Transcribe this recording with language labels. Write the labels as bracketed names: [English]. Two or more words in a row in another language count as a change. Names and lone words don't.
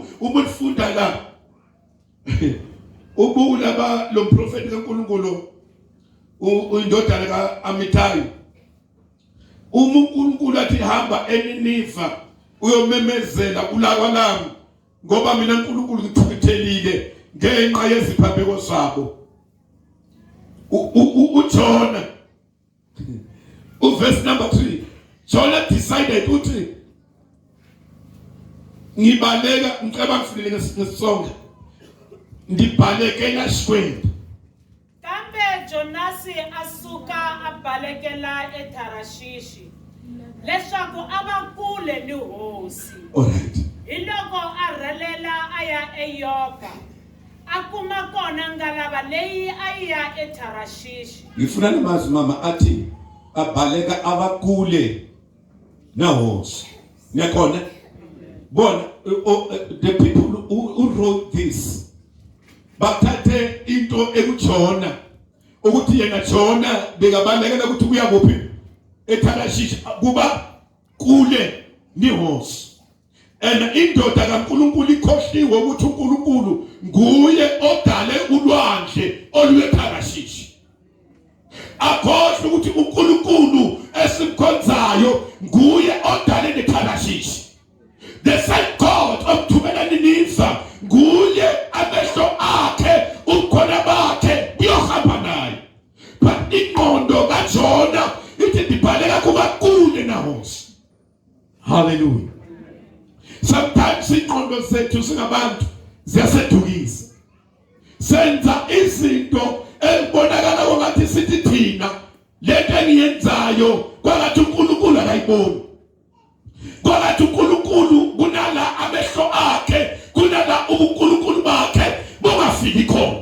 [Zulu] Uma ufunda la ubula lo mprofeti kaNkulunkulu indodana kaAmitai, uNkulunkulu athi hamba eNiniva uyomemezela kulakwa lami, ngoba mina uNkulunkulu ngithukithelile ngenxa yeziphambeko zabo. uJona [English] verse number 3, Jonah decided [Zulu] ukuthi ngibaleka, ngicabanga ngifile ngesonga, ndibalekela Xikwembu. [Tsonga] Kambe Jonasi asuka abalekela eTarashishi leswaku ava kule ni hosi. Alright. Hiloko arhelela aya eYopa, akuma kona ngalava leyi aya eTarashishi. [Zulu] Ngifuna namazi mama athi abaleka abakule na hosi. Niyakona? Bona [English] the people who wrote this [Zulu] bathathe into ekuJona ukuthi yena Jona bekabalekela ukuthi kuya kuphi eTarashishi kuba kule ni hosi. And indoda kaNkulunkulu ikhohliwe ukuthi uNkulunkulu nguye odale ulwandle oluyeTarashishi. Akhohlwe ukuthi uNkulunkulu esimkhonzayo nguye odale neTarashishi. [English] The same God [Zulu] omthumela Niniva nguye amehlo akhe ukhona bakhe uyohamba naye. But ingqondo kaJona ithi ndibaleka kuba kule na hosi. Hallelujah. Sometimes ingqondo zethu singabantu ziyasedukisa. Senza izinto elibonakala ngathi sithi thina lento engiyenzayo kwathi uNkulunkulu akayiboni. Kwathi uNkulunkulu kunala amehlo akhe, kunala ubuNkulunkulu bakhe bungafiki khona.